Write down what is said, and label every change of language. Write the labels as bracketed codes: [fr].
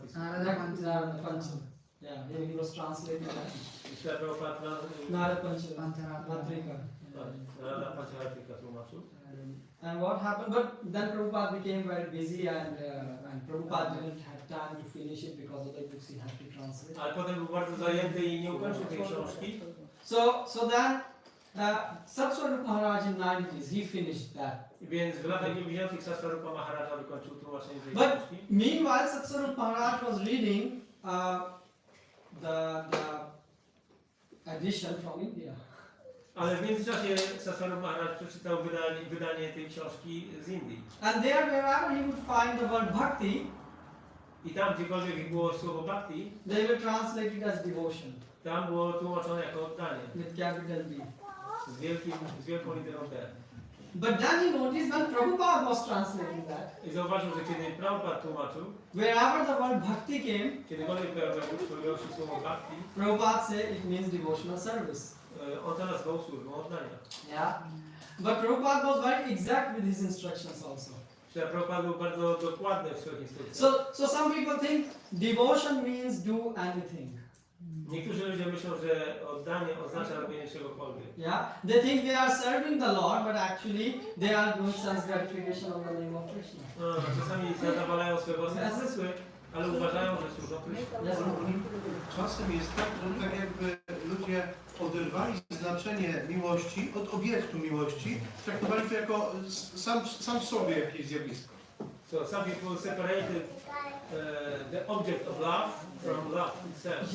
[en] Narad Pancham. Yeah, he was translating that. [pl] Myślę, że Prabhupada Narad Pancham. Pancharatra. Matrika. Narada Pancharatrika tłumaczył. [en] And what happened? But then Prabhupada became very busy, and Prabhupada didn't have time to finish it because other books he had to translate. [pl] Ale potem był bardzo zajęty i nie ukończył tej książki. [en] So then Satswarup Maharaj in 90s, he finished that. [pl] Więc w latach 90. Satswarupa Maharaja wykończył tłumaczenie tej [en] But [pl] książki. [en] meanwhile, Satswarup Maharaj was reading the edition from India. [pl] Ale w międzyczasie Satswarupa Maharaj przeczytał wydanie tej książki z Indii. [en] And there, wherever he would find the word bhakti, [pl] I tam, gdziekolwiek było słowo bhakti, [en] they will translate it as devotion [pl] tam było tłumaczone jako oddanie. [en] with capital B. [pl] Z wielką literą T. [en] But then he noticed when Prabhupada was translating that, [pl] I zauważył, że kiedy Prabhupada tłumaczył, [en] wherever the word bhakti came, [pl] kiedykolwiek pojawiało się słowo bhakti, [en] Prabhupada said it means devotional service. [pl] on to nazwał służbą oddania. [en] Yeah. But Prabhupada was very exact with his instructions also. [pl] Czyli Prabhupada był bardzo dokładny w swoich instrukcjach. [en] So some people think devotion means do anything. [pl] Niektórzy ludzie myślą, że oddanie oznacza robienie czegokolwiek. [en] Yeah. They think they are serving the Lord, but actually they are doing sense gratification on the name of Krishna. [pl] No, czasami zadowalają swoje własne zmysły, ale uważają, że służą Krysznie. [en] Yes. [pl] Czasem jest tak, że tak jakby ludzie oderwali znaczenie miłości od obiektu miłości, traktowali to jako sam w sobie jakieś zjawisko. [en] So some people separated the object of love from love itself.